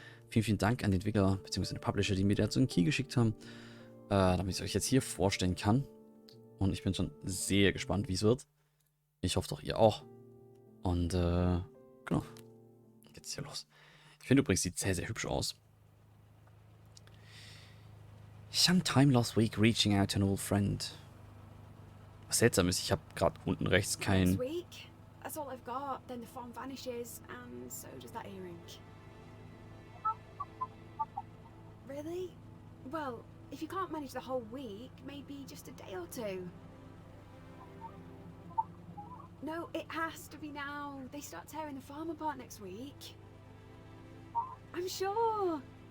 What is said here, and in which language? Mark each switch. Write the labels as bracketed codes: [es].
[de] Vielen, vielen Dank an den Entwickler bzw. den Publisher, die mir dazu einen Key geschickt haben, damit ich es euch jetzt hier vorstellen kann. Und ich bin schon sehr gespannt, wie es wird. Ich hoffe doch ihr auch. Und genau, geht's hier los. Ich finde übrigens, sieht sehr, sehr hübsch aus. [en] Sometime last week reaching out to an old friend. [de] Was seltsam ist, ich habe gerade unten rechts [en] Next [de] kein... [en] week. That's all I've got. Then the farm vanishes, and so does that earring. Really? Well, if you can't manage the whole week, maybe just a day or two. No, it has to be now. They start tearing the farm apart next week. I'm sure.